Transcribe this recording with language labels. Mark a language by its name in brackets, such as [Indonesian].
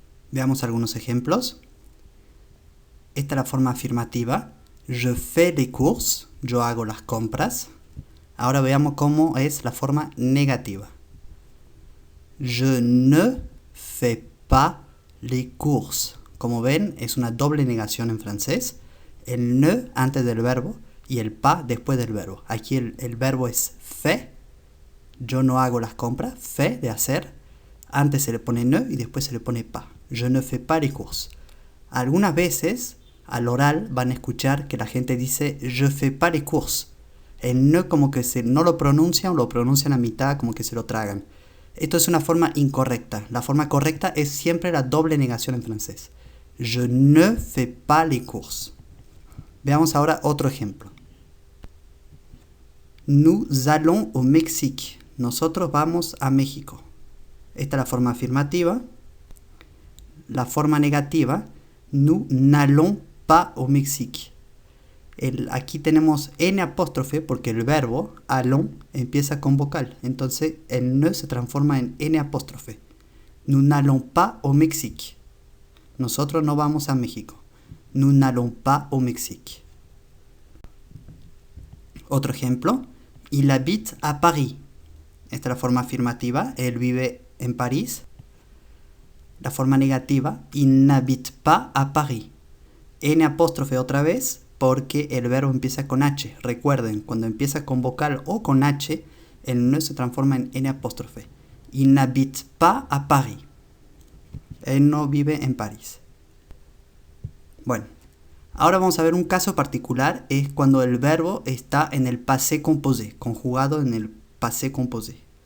[Spanish] Veamos algunos ejemplos. Esta es la forma afirmativa. [French] Je fais les courses. [Spanish] Yo hago las compras. Ahora veamos cómo es la forma negativa. [French] Je ne fais pas les courses. [Spanish] Como ven, es una doble negación en francés. El ne antes del verbo y el pas después del verbo. Aquí el verbo es fait. Yo no hago las compras. Fait, de hacer. Antes se le pone ne y después se le pone pas. [French] Je ne fais pas les courses. [Spanish] Algunas veces, al oral, van a escuchar que la gente dice [French] je fais pas les courses. [Spanish] El ne como que no lo pronuncian o lo pronuncian a mitad, como que se lo tragan. Esto es una forma incorrecta. La forma correcta es siempre la doble negación en francés. [French] Je ne fais pas les courses. [Spanish] Veamos ahora otro ejemplo. [French] Nous allons au Mexique. [Spanish] Nosotros vamos a México. Esta es la forma afirmativa. La forma negativa, [French] nous n'allons pas au Mexique. [Spanish] Aquí tenemos N apóstrofe porque el verbo allons empieza con vocal. Entonces el ne se transforma en N apóstrofe. [French] Nous n'allons pas au Mexique. [Spanish] Nosotros no vamos a México. [French] Nous n'allons pas au Mexique. [Spanish] Otro ejemplo. [French] Il habite à Paris. [Spanish] Esta es la forma afirmativa. Él vive en París. La forma negativa, [French] il n'habite pas à Paris. [Spanish] N apóstrofe otra vez porque el verbo empieza con H. Recuerden, cuando empieza con vocal o con H, el ne se transforma en N apóstrofe. [French] Il n'habite pas à Paris. [Spanish] Él no vive en París. Bueno, ahora vamos a ver un caso particular. Es cuando el verbo está en el passé composé, conjugado en el passé composé.